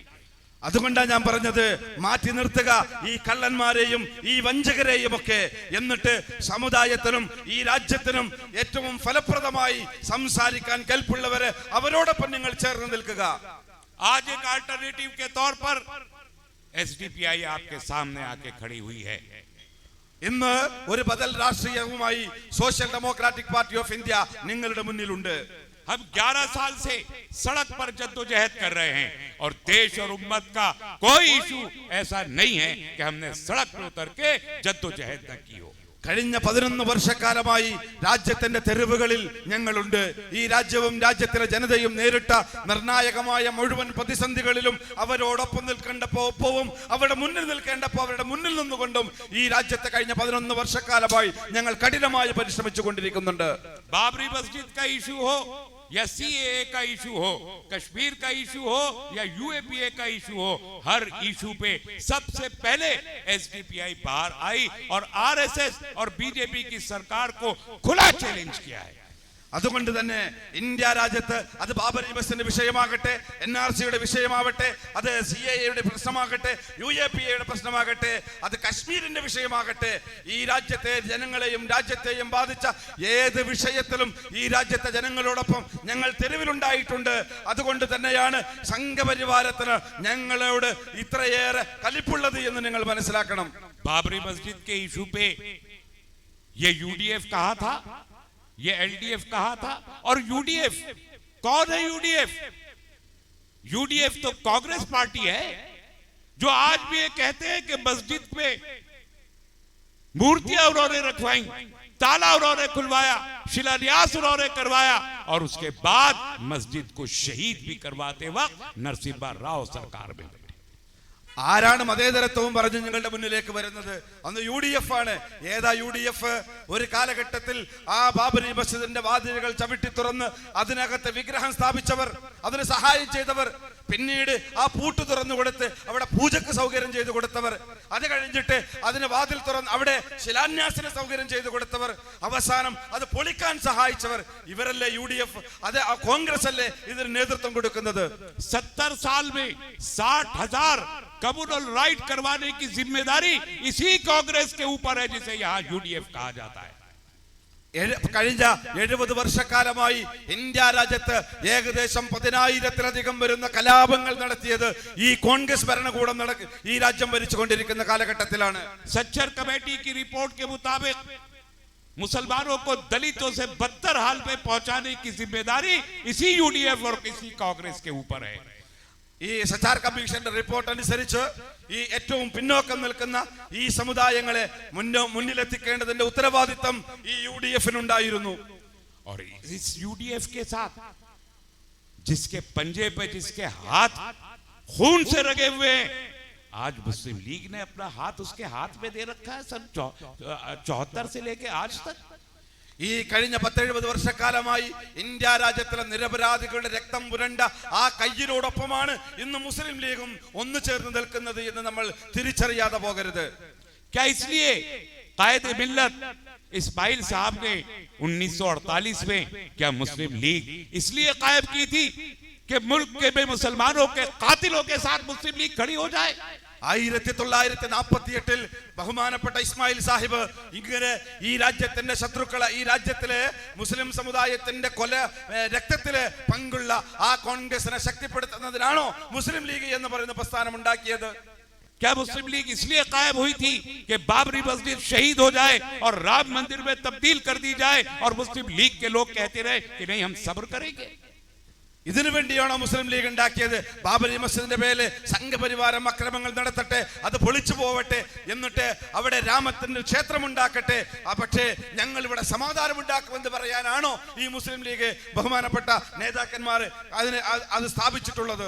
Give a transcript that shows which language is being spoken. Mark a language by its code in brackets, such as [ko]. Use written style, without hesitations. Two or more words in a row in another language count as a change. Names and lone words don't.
[ml] അതുകൊണ്ടാണ് ഞാൻ പറഞ്ഞത്, മാറ്റി നിർത്തുക ഈ കള്ളന്മാരെയും ഈ വഞ്ചകരെയും ഒക്കെ, എന്നിട്ട് സമുദായത്തിനും ഈ രാജ്യത്തിനും ഏറ്റവും ഫലപ്രദമായി സംസാരിക്കാൻ കൽപ്പുള്ളവരെ അവരോടൊപ്പം നിങ്ങൾ ചേർന്ന് നിൽക്കുക। [hi] आज एक अल्टरनेटिव के तौर पर एसडीपीआई आपके सामने आके खड़ी हुई है। [ml] ഇന്ന് ഒരു ബദൽ രാഷ്ട്രീയവുമായി സോഷ്യൽ ഡെമോക്രാറ്റിക് പാർട്ടി ഓഫ് ഇന്ത്യ നിങ്ങളുടെ മുന്നിലുണ്ട്। [hi] हम 11 साल से सड़क पर जद्दोजहद कर रहे हैं और देश और उम्मत का कोई इशू ऐसा नहीं है कि हमने सड़क पर उतर के जद्दोजहद न की हो। [ml] കഴിഞ്ഞ 11 വർഷക്കാലമായി രാജ്യത്തിന്റെ തെരുവുകളിൽ ഞങ്ങളുണ്ട്। ഈ രാജ്യവും രാജ്യത്തിലെ ജനതയും നേരിട്ട നിർണായകമായ മുഴുവൻ പ്രതിസന്ധികളിലും അവരോടൊപ്പം നിൽക്കേണ്ടപ്പോ ഒപ്പവും അവരുടെ മുന്നിൽ നിൽക്കേണ്ടപ്പോ അവരുടെ മുന്നിൽ നിന്നുകൊണ്ടും ഈ രാജ്യത്തെ കഴിഞ്ഞ 11 വർഷക്കാലമായി ഞങ്ങൾ കഠിനമായി പരിശ്രമിച്ചു കൊണ്ടിരിക്കുന്നുണ്ട്। [hi] बाबरी मस्जिद का इशू हो या सीएए का इशू हो, कश्मीर का इशू हो या यूएपीए का इशू हो, हर इशू पे सबसे पहले एसडीपीआई बाहर आई और आरएसएस और बीजेपी की सरकार को खुला चैलेंज किया है। [ml] അതുകൊണ്ട് തന്നെ ഇന്ത്യ രാജ്യത്ത് അത് ബാബരി മസ്ജിദിന്റെ വിഷയമാകട്ടെ, NRCയുടെ വിഷയമാവട്ടെ, അത് CAAയുടെ പ്രശ്നമാകട്ടെ, UAPAയുടെ പ്രശ്നമാകട്ടെ, അത് കശ്മീരിന്റെ വിഷയമാകട്ടെ, ഈ രാജ്യത്തെ ജനങ്ങളെയും രാജ്യത്തെയും ബാധിച്ച ഏത് വിഷയത്തിലും ഈ രാജ്യത്തെ ജനങ്ങളോടൊപ്പം ഞങ്ങൾ തെരുവിലുണ്ടായിട്ടുണ്ട്। അതുകൊണ്ട് തന്നെയാണ് സംഘപരിവാരത്തിന് ഞങ്ങളോട് ഇത്രയേറെ കലിപ്പുള്ളത് എന്ന് നിങ്ങൾ മനസ്സിലാക്കണം। [hi] बाबरी मस्जिद के इशू पे ये यूडीएफ कहा था, ये एलडीएफ कहा था। और यूडीएफ कौन है? यूडीएफ तो कांग्रेस पार्टी है जो आज भी ये कहते हैं कि मस्जिद में मूर्तियां उन्होंने रखवाई, ताला उन्होंने खुलवाया, शिलान्यास उन्होंने करवाया और उसके बाद मस्जिद को शहीद भी करवाते वक्त नरसिम्हा राव सरकार में। [ml] ആരാണ് മതേതരത്വവും പറഞ്ഞ് നിങ്ങളുടെ മുന്നിലേക്ക് വരുന്നത്? അന്ന് UDF ആണ്। ഏതാ UDF? ഒരു കാലഘട്ടത്തിൽ ആ ബാബരി മസ്ജിദിന്റെ വാതിലുകൾ ചവിട്ടി തുറന്ന് അതിനകത്ത് വിഗ്രഹം സ്ഥാപിച്ചവർ, അതിന് സഹായം ചെയ്തവർ, പിന്നീട് ആ പൂട്ട് തുറന്നു കൊടുത്ത് അവിടെ പൂജക്ക് സൗകര്യം ചെയ്തു കൊടുത്തവർ, അത് കഴിഞ്ഞിട്ട് അതിന് വാതിൽ തുറന്ന് അവിടെ ശിലാന്യാസിന് സൗകര്യം ചെയ്തു കൊടുത്തവർ, അവസാനം അത് പൊളിക്കാൻ സഹായിച്ചവർ, ഇവരല്ലേ UDF? അത് ആ കോൺഗ്രസ് അല്ലേ ഇതിന് നേതൃത്വം കൊടുക്കുന്നത്? [hi] 70 साल में 60,000 [en] communal riot [hi] करवाने की जिम्मेदारी इसी कांग्रेस के ऊपर है जिसे यहां यूडीएफ कहा जाता है। [ml] കഴിഞ്ഞ 70 വർഷക്കാലമായി ഇന്ത്യ രാജ്യത്ത് ഏകദേശം 10,000-ത്തിലധികം വരുന്ന കലാപങ്ങൾ നടത്തിയത് ഈ കോൺഗ്രസ് ഭരണകൂടം ഈ രാജ്യം ഭരിച്ചുകൊണ്ടിരിക്കുന്ന കാലഘട്ടത്തിലാണ്। [hi] सच्चर कमेटी की रिपोर्ट के मुताबिक मुसलमानों को दलितों से बदतर हाल में पहुंचाने की जिम्मेदारी इसी यूडीएफ और इसी कांग्रेस के ऊपर है। [ml] ഈ സച്ചാർ കമ്മീഷന്റെ റിപ്പോർട്ട് അനുസരിച്ച് ഈ ഏറ്റവും പിന്നോക്കം നിൽക്കുന്ന ഈ സമുദായങ്ങളെ മുന്നിലെത്തിക്കേണ്ടതിന്റെ ഉത്തരവാദിത്തം ഈ UDF-നുണ്ടായിരുന്നു। [hi] और इस यूडीएफ के साथ जिसके पंजे पे जिसके हाथ खून से रगे हुए हैं, आज मुस्लिम लीग ने अपना हाथ उसके हाथ में दे रखा है। सन 74 से लेके आज तक [ml] ഈ കഴിഞ്ഞ 10-70 വർഷക്കാലമായി ഇന്ത്യ രാജ്യത്തിലെ നിരപരാധികളുടെ രക്തം പുരണ്ട ആ കയ്യിനോടൊപ്പമാണ് ഇന്ന് മുസ്ലിം ലീഗും ഒന്നു ചേർന്ന് നിൽക്കുന്നത് എന്ന് നമ്മൾ തിരിച്ചറിയാതെ പോകരുത്। [hi] क्या इसलिए कायद मिल्लत इस्माइल साहब ने 1948 में क्या मुस्लिम लीग इसलिए कायम की थी कि मुल्क के मुसलमानों के कातिलों के साथ मुस्लिम लीग खड़ी हो जाए? [ml] 1948 ബഹുമാനപ്പെട്ട ഇസ്മായിൽ സാഹിബ് ഇങ്ങനെ ഈ രാജ്യത്തിന്റെ ശത്രുക്കളെ, ഈ രാജ്യത്തിലെ മുസ്ലിം സമുദായത്തിന്റെ രക്തത്തിലെ പങ്കുള്ള ആ കോൺഗ്രസിനെ ശക്തിപ്പെടുത്തുന്നതിനാണോ മുസ്ലിം ലീഗ് എന്ന് പറയുന്ന പ്രസ്ഥാനം ഉണ്ടാക്കിയത്? [hi] क्या मुस्लिम लीग इसलिए कायम हुई थी कि बाबरी मस्जिद शहीद हो जाए और राम मंदिर में तब्दील कर दी जाए और मुस्लिम लीग के लोग कहते रहे कि नहीं हम सब्र करेंगे? [ml] ഇതിനു വേണ്ടിയാണോ മുസ്ലിം ലീഗ് ഉണ്ടാക്കിയത്? ബാബരി മസ്ജിദിന്റെ പേരിൽ സംഘപരിവാരം അക്രമങ്ങൾ നടത്തട്ടെ, അത് പൊളിച്ചു പോവട്ടെ, എന്നിട്ട് അവിടെ രാമത്തിന്റെ ക്ഷേത്രം ഉണ്ടാക്കട്ടെ, പക്ഷേ ഞങ്ങൾ ഇവിടെ സമാധാനം ഉണ്ടാക്കുമെന്ന് പറയാനാണോ ഈ മുസ്ലിം ലീഗ് ബഹുമാനപ്പെട്ട നേതാക്കന്മാർ അത് സ്ഥാപിച്ചിട്ടുള്ളത്?